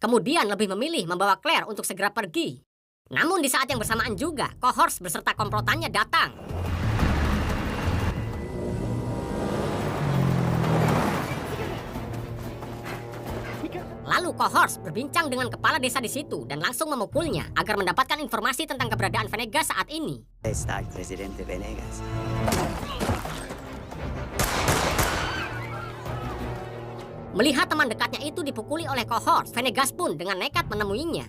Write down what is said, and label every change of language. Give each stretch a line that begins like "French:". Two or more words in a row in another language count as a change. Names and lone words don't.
Indonesian: Kemudian lebih memilih membawa Claire untuk segera pergi. Namun di saat yang bersamaan juga, Cohorst beserta komplotannya datang. Lalu Cohorst berbincang dengan kepala desa di situ dan langsung memukulnya agar mendapatkan informasi tentang keberadaan Venegas saat ini.
Spanish: Está el presidente Venegas.
Indonesian: Melihat teman dekatnya itu dipukuli oleh Cohorst, Venegas pun dengan nekat menemuinya.